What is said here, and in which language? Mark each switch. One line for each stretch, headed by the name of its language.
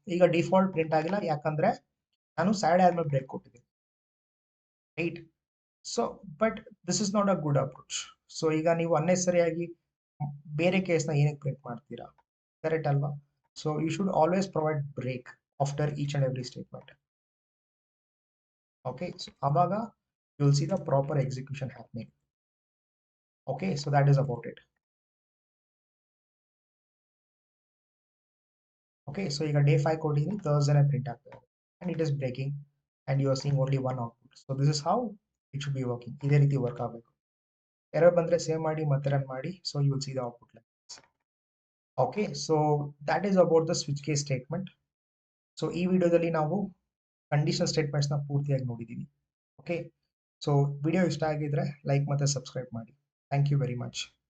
Kannada: ಈಗ default print ಆಗಿಲ್ಲ, ಯಾಕಂದ್ರೆ ನಾನು ಸ್ಯಾಟರ್ಡೇ ಆದ್ಮೇಲೆ ಬ್ರೇಕ್ ಕೊಟ್ಟಿದ್ದೀನಿ, right?
English: So but this is not a good approach.
Kannada: So ಈಗ ನೀವು ಅನ್ನೆಸರಿಯಾಗಿ ಬೇರೆ ಕೇಸ್ನ ಏನಕ್ಕೆ ಪ್ರಿಂಟ್ ಮಾಡ್ತೀರಾ, ಕರೆಕ್ಟ್ ಅಲ್ವಾ?
English: So you should always provide break after each and every statement. Okay, so
Kannada: abaga
English: you'll see the proper execution happening. Okay, so that is about it. Okay, so you got day 5 coding Thursday and print
Kannada: ಆಗ್ತದೆ
English: and it is breaking and you are seeing only one output. So this is how it should be working.
Kannada: ಇದೇ ರೀತಿ work ಆಗಬೇಕು. Error ಬಂದ್ರೆ save ಮಾಡಿ ಮತ್ತೆ run ಮಾಡಿ,
English: so you will see the output like this. Okay, so that is about the switch case statement.
Kannada: So ಈ ವಿಡಿಯೋದಲ್ಲಿ ನಾವು ಕಂಡೀಷನಲ್ ಸ್ಟೇಟ್ಮೆಂಟ್ಸ್ ನ ಪೂರ್ತಿಯಾಗಿ ನೋಡಿದೀವಿ. ಓಕೆ, ಸೊ ವಿಡಿಯೋ ಇಷ್ಟ ಆಗಿದ್ರೆ ಲೈಕ್ ಮತ್ತೆ ಸಬ್ಸ್ಕ್ರೈಬ್ ಮಾಡಿ.
English: Thank you very much.